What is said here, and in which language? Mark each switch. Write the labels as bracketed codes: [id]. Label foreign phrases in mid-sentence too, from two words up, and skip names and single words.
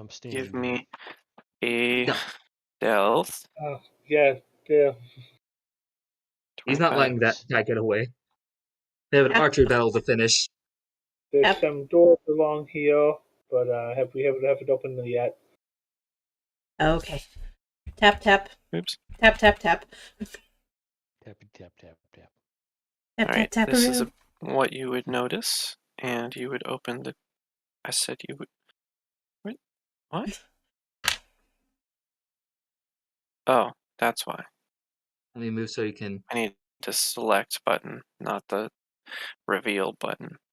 [en] I'm standing give there. me a No. stealth. Yeah. He's not 25. letting that guy get away. They have an archery battle to finish. There's Yep. some doors along here, but we haven't opened them yet. Okay. Tap, tap. Oops. Tap, tap, tap. Tappy tap tap tap. Tap, All right. tap, tap. This is what you would notice, and you would open the. I said you would. Wait, what? Oh, that's why. Let me move so you can. I need the select button, not the reveal button.